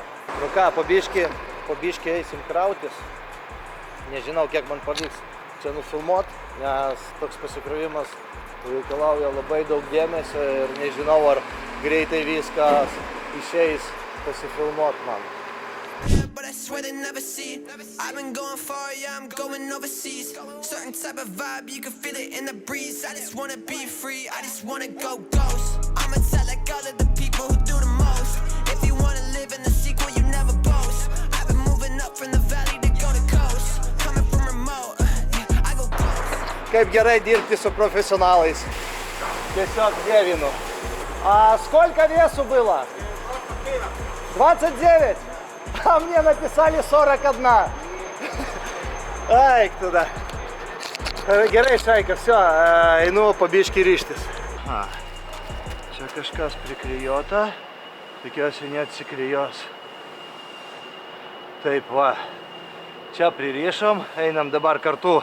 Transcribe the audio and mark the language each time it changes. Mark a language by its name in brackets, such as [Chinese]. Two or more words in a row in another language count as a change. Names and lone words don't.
[Lithuanian] Nu ką, po biškį eisim krautis. Nežinau, kiek man pavyks čia nufilmuot, nes toks pasikrovimas reikalauja labai daug dėmesio ir nežinau, ar greitai viskas išeis pasifilmuot man. [English] But I swear they never see. I've been going far, yeah, I'm going overseas. Certain type of vibe, you can feel it in the breeze. I just wanna be free, I just wanna go ghost. I'ma tell like all of the people who do the most. If you wanna live in the sequel, you never boast. I've been moving up from the valley to go to coast. Coming from remote, I go ghost. [Lithuanian] Kaip gerai dirbti su profesionalais. Tiesiog dievinu. [Russian] А сколько весу было? 29. А мне написали 41. Ай, туда. [Lithuanian] Gerai, Šaika, все, einu po biškį ryštis. Čia kažkas priklijuota, tikiuosi neatsiklijos. Taip, va. Čia pririšom, einam dabar kartu.